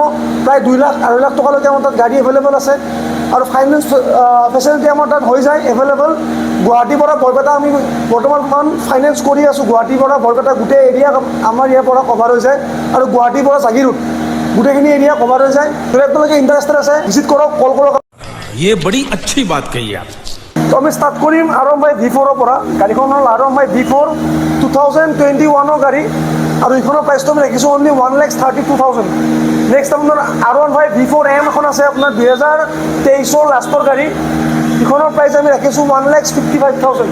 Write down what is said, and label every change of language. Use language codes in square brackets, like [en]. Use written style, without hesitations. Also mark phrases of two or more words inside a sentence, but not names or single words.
[as] প্ৰায় 2 লাখ 2.5 লাখ টকালৈকে আমাৰ তাত গাড়ী এভেইলেবল আছে আৰু ফাইনেন্স ফেচিলিটি আমাৰ তাত হৈ যায় এভেইলেবল। গুৱাহাটীৰ পৰা বৰপেটা আমি বৰ্তমান ফাইনেন্স কৰি আছোঁ। গুৱাহাটীৰ পৰা বৰপেটা গোটেই এৰিয়া আমাৰ ইয়াৰ পৰা কভাৰ হৈ যায় আৰু গুৱাহাটীৰ পৰা জাগিৰোড গোটেইখিনি এৰিয়া কভাৰ হৈ যায়। যদি আপোনালোকে ইণ্টাৰেষ্টেড আছে, ভিজিট কৰক, কল কৰক। [hi] ये बड़ी अच्छी बात कही आप। [as] তো আমি ষ্টাৰ্ট কৰিম R1 V4ৰ পৰা। গাড়ীখন হ'ল R1 V4 2021ৰ গাড়ী আৰু এইখনৰ প্ৰাইচটো আমি ৰাখিছোঁ অনলি 1,32,000। নেক্সট আপোনাৰ R1 V4M এখন আছে, আপোনাৰ 2023ৰ লাষ্টৰ গাড়ী। এইখনৰ প্ৰাইচ আমি ৰাখিছোঁ 1,55,000।